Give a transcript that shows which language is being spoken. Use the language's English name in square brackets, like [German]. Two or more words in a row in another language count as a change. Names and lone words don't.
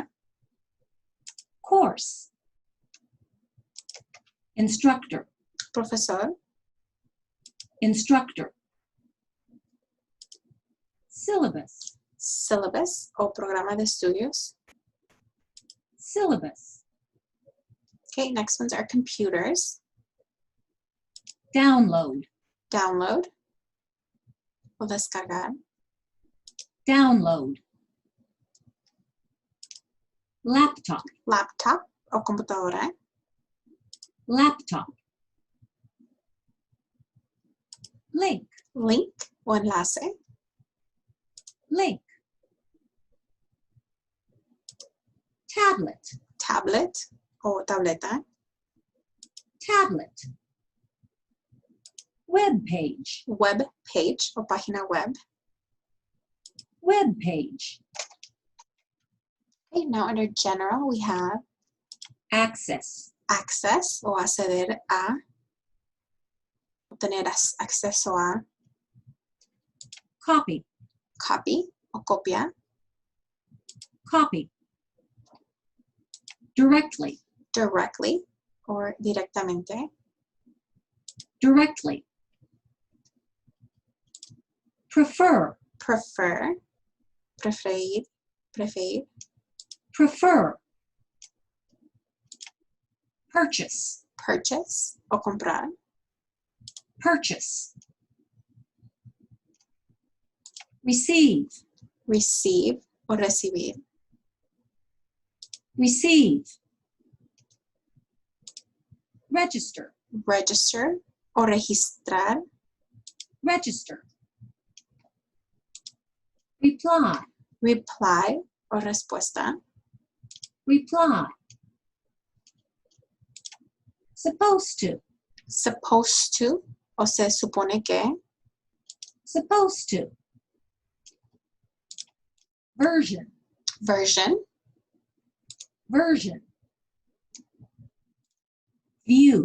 [English] Course. Instructor. [Spanish] Profesor. [English] Instructor. Syllabus. [Spanish] Syllabus o programa de estudios. [English] Syllabus. Okay, next ones are computers. Download. [Spanish] Download o descargar. [English] Download. Laptop. [Spanish] Laptop o computadora. [English] Laptop. Link. [Spanish] Link o enlace. [English] Link. Tablet. [Spanish] Tablet o tableta. [English] Tablet. Web page. Web page [Spanish] o página web. [English] Web page. Okay, now under general we have Access. [Spanish] access o acceder a. Tener acceso a. [English] Copy. [Spanish] Copy o copia. [English] Copy. Directly. Directly or directamente. Directly. prefer, [Spanish] prefer, preferir, preferir, [English] prefer, purchase, [Spanish] purchase o comprar, [English] purchase, receive, [Spanish] receive o recibir, [English] receive, register, [Spanish] register o registrar, [English] register, reply, [Spanish] reply o respuesta, [English] reply, supposed to, supposed to [Spanish] o se supone que, [English] supposed to, version, version, version, view,